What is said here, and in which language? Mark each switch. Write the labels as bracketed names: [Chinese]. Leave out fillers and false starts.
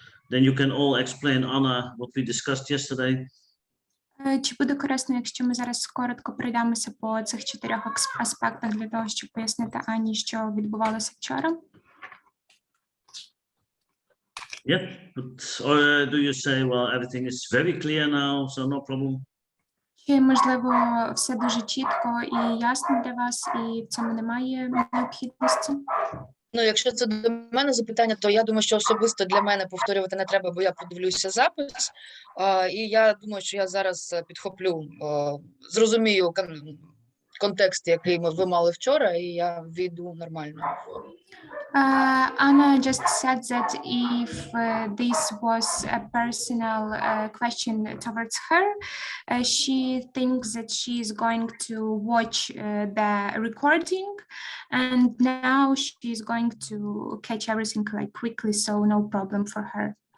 [English] Then you can all explain, Anna, what we discussed yesterday. [Ukrainian] Чи буде корисно, якщо ми зараз коротко пройдемося по цих 4 аспектах для того, щоб пояснити Ані, що відбувалося вчора? [English] Yeah, but, or do you say, well, everything is very clear now, so no problem? [Ukrainian] Чи, можливо, все дуже чітко і ясно для вас, і в цьому немає необхідності? Ну, якщо це до мене запитання, то я думаю, що особисто для мене повторювати не треба, бо я подивлюся запис. І я думаю, що я зараз підхоплю, зрозумію контекст, який ви мали вчора, і я війду нормально. [English] Anna just said that if this was a personal question towards her, she thinks that she is going to watch the recording, and now she is going to catch everything like quickly, so no problem for her.